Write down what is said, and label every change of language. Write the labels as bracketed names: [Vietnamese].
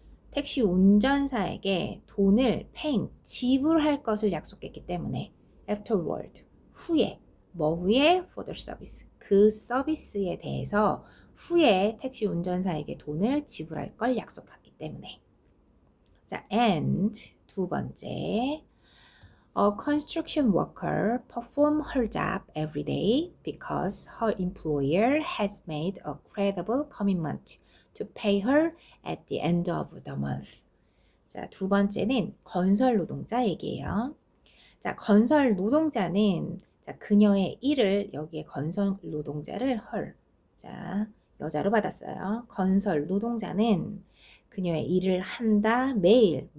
[Korean] 택시 운전사에게 돈을 paying, 지불할 것을 약속했기 때문에 afterward, 후에, 뭐 후에? for the service, 그 서비스에 대해서 후에 택시 운전사에게 돈을 지불할 걸 약속했기 때문에. [English] 자, and [Korean] 두 번째, [English] a construction worker perform her job every day because her employer has made a credible commitment to pay her at the end of the month. [Korean] 자, 두 번째는 건설 노동자 얘기예요. 자, 건설 노동자는 자, 그녀의 일을 여기에 건설 노동자를 her, 자, 여자로 받았어요. 건설 노동자는 그녀의 일을 한다 매일.